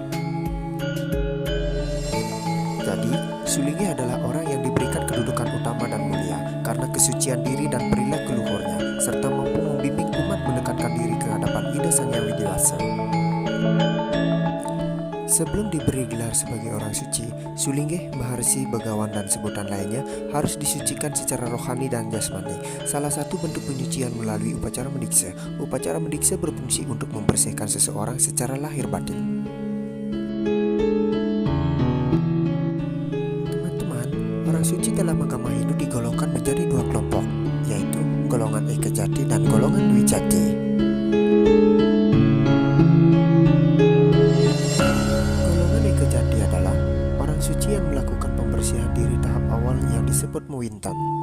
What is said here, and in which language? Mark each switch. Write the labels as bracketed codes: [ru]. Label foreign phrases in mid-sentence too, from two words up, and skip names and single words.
[id] Jadi, Shulinggi adalah orang yang diberikan kedudukan utama dan mulia karena kesucian diri dan perilaku luhurnya, serta mampu membimbing umat mendekatkan diri ke hadapan Ida Sang Hyang Widiwasa. Sebelum diberi gelar sebagai orang suci, Shulinggi, Maharsi, Begawan, dan sebutan lainnya harus disucikan secara rohani dan jasmani. Salah satu bentuk penyucian melalui upacara mendiksa. Upacara mendiksa berfungsi untuk membersihkan seseorang secara lahir batin. Teman-teman, orang suci dalam agama Hindu digolongkan menjadi dua kelompok, yaitu golongan Eka Jati dan golongan Dwi Jati. Golongan Eka Jati adalah orang suci yang melakukan pembersihan diri tahap awal yang disebut Mewintan.